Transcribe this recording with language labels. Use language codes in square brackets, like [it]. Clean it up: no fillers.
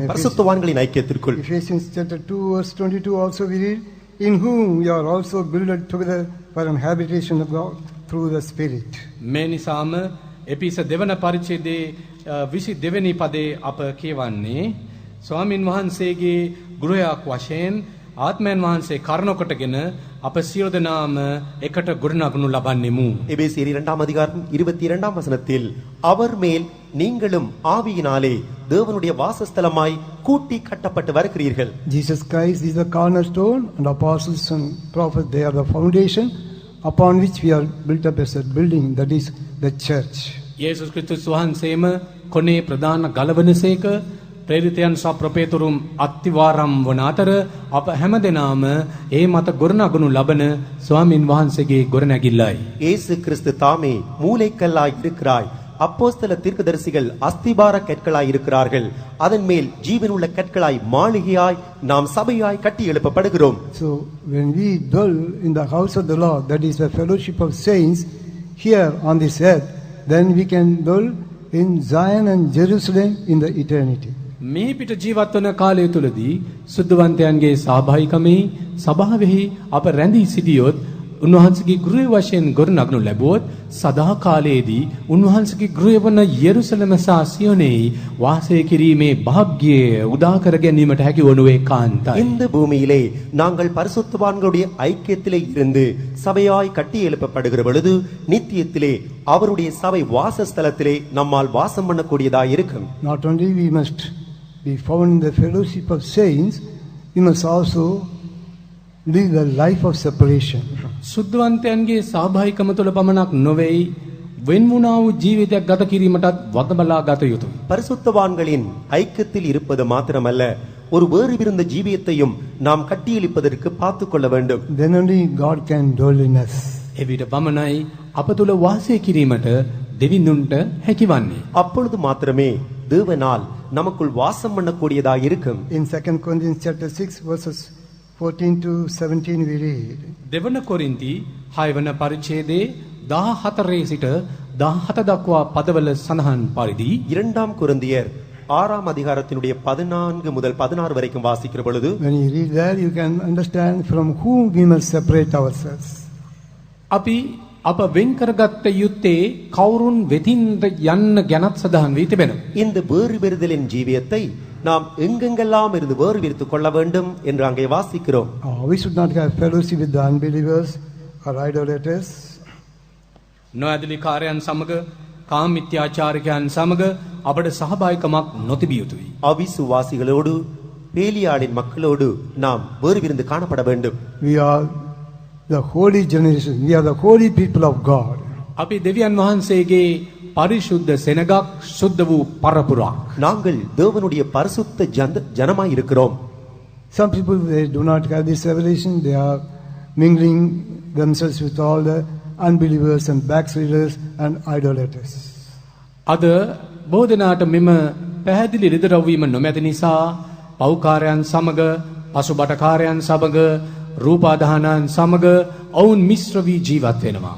[ta] பரிசுத்தவான்களின் ஐக்கியத்திற்குள். [en] Ephesians chapter 2 verse 22 also we read, in whom you are also builded together for an habitation of God through the Spirit. [si] මේ නිසාම එපිස දෙවන පරිච්ඡේදයේ 22 වෙනි පදේ අප කියවන්නේ ස්වාමින් වහන්සේගේ ගෘහයක් වශයෙන් ආත්මයන් වහන්සේ කරුණ කොටගෙන අප සියලු දෙනාම එකට ගොඩනගනු ලබන්නෙමු. [ta] எபேசியர் 2 அதிகாரம் 22 வசனத்தில் அவர் மேல் நீங்களும் ஆவியினாலே தேவனுடைய வாசஸ்தலமாய் கூட்டி கட்டப்பட்டு வருகிறீர்கள். [en] Jesus Christ is the cornerstone, and apostles and prophets, they are the foundation upon which we are built up as a building, that is the church. [si] යේසුස් ක්‍රිස්තුස් වහන්සේම කොනේ ප්‍රධාන ගලවනසේක ප්‍රේරිතයන් සහ ප්‍රපේතුරුම් අත්තිවාරම් වන අතර අප හැමදෙනාම ඒ මත ගොඩනගනු ලබන ස්වාමින් වහන්සේගේ ගොඩනැගිල්ලයි. [ta] இயேசு கிறிஸ்து தாமே மூலைக்கல்லாய் இருக்கிறாய். அப்போஸ்தல தீர்க்கதரிசிகள் அஸ்திபார கற்களாய் இருக்கிறார்கள். அதன் மேல் ஜீவனுள்ள கற்களாய் மாளிகையாய் நாம் சபையாய் கட்டி எழுப்பப்படுகிறோம். [en] So when we dwell in the house of the Lord, that is the fellowship of saints here on this earth, then we can dwell in Zion and Jerusalem in the eternity. [si] මේ පිට ජීවත් වන කාලය තුලදී සුද්ධවන්තයන්ගේ සහභාගීකමේ සභාවෙහි අප රැඳී සිටියොත් උන්වහන්සේගේ ගෘහය වශයෙන් ගොඩනගනු ලැබුවොත් සදා කාලයේදී උන්වහන්සේගේ ගෘහය වන යෙරුසලම සහ සියොනෙහි වාසය කිරීමේ වාග්යය උදා කර ගැනීමට හැකි වනු ඒකාන්තයි. [ta] இந்த பூமியிலே நாங்கள் பரிசுத்தவான்களுடைய ஐக்கியத்திலே இருந்து சபையாய் கட்டி எழுப்பப்படுகிற பொழுது நித்தியத்திலே அவருடைய சபை வாசஸ்தலத்திலே நம்மால் வாசம் பண்ணக்கூடியதாய் இருக்கும். [en] Not only we must be found in the fellowship of saints, we must also live the life of separation. [si] සුද්ධවන්තයන්ගේ සහභාගීකම තුළ පමණක් නොවේයි වෙන් වුණා වූ ජීවිතයක් ගත කිරීමටත් වගබලා ගත යුතුයි. [ta] பரிசுத்தவான்களின் ஐக்கியத்தில் இருப்பது மாத்திரமல்ல, ஒரு வேறு இருந்த ஜீவியத்தையும் நாம் கட்டியெழுப்பதற்கு பார்த்து கொள்ள வேண்டும். [en] Then only God can dwell in us. [si] එවිට පමණයි අප තුළ වාසය කිරීමට දෙවිඳුන්ට හැකිවන්නේ. [ta] அப்பொழுது மாத்திரமே தேவனால் நமக்குள் வாசம் பண்ணக்கூடியதாய் இருக்கும். [en] In 2 Corinthians chapter 6 verses 14 to 17 we read, [si] දෙවන කොරින්ති 6 වන පරිච්ඡේදයේ 14 සිට 17 දක්වා පදවල සඳහන් පරිදි [ta] 2 கொரிந்தியர் 6 அதிகாரத்தினுடைய 14 முதல் 16 வரைக்கும் வாசிக்கிற பொழுது [en] when you read there, you can understand from whom we must separate ourselves. [si] අපි අප වෙන් කරගත්ත යුත්තේ කවුරුන් වෙතින්ද යන්න ගැනත් සඳහන් වී තිබෙනවා. [ta] இந்த வேறு பெறுதலின் ஜீவியத்தை நாம் எங்கெங்கெல்லாம் இருந்து வேறு விரித்துக் கொள்ள வேண்டும் என்று அங்கே வாசிக்கிறோம். [en] We should not have fellowship with the unbelievers or idolaters. [si] නොඇදලි කාර්යයන් සමග කාමමිත්‍යාචාරිකයන් සමග අපට සහභාගිකමක් නොතිබිය යුතුයි. [ta] அவிசுவாசிகளோடு பேலியாளின் மக்களோடு நாம் வேறு விருந்து காணப்பட வேண்டும். [en] We are the holy generation. We are the holy people of God. [si] අපි දෙවියන් වහන්සේගේ පරිශුද්ධ සෙනගක් සුද්ධ වූ පරපුරක්. [ta] நாங்கள் தேவனுடைய பரிசுத்த ஜனமாய் இருக்கிறோம். [en] Some people, they do not have this revelation. They are mingling themselves with all the unbelievers and backsliders and idolaters. [si] අද බොහෝ දෙනාට මෙම පැහැදිලි රිදරවීම නොමැති නිසා පෞකාරයන් සමග පසුබටකාරයන් සමග රූපාදානයන් සමග ඔවුන් මිශ්‍ර වී ජීවත් වෙනවා.